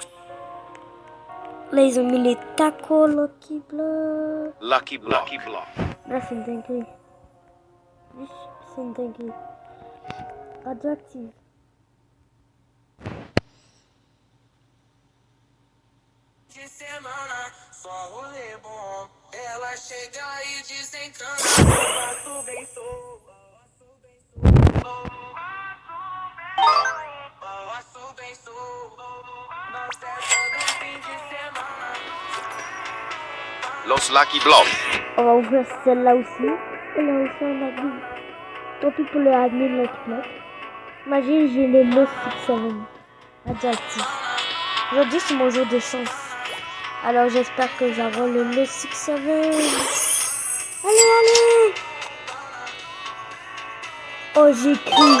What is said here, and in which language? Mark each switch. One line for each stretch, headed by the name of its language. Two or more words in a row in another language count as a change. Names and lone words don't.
French: Là, ils ont mis les tacos Lucky Blocks. Lucky Block. Lucky Block. Là, c'est une dinguerie. C'est une dinguerie. Radioactive.
Portuguese: De semana, só rolê bom. Ela chega e desencana. Faço bem, sou. Faço bem, sou. Na festa do fim de semana.
French: Los Lucky Blocks. On va ouvrir celle-là aussi. Et là aussi, on a dit. Tant pis pour le admin Lucky Block. Imagine, j'ai les Lost 67. Radioactif. Aujourd'hui, c'est mon jour de chance. Alors, j'espère que j'aurai le Lost 67. Allez, allez! Oh, j'ai écrit.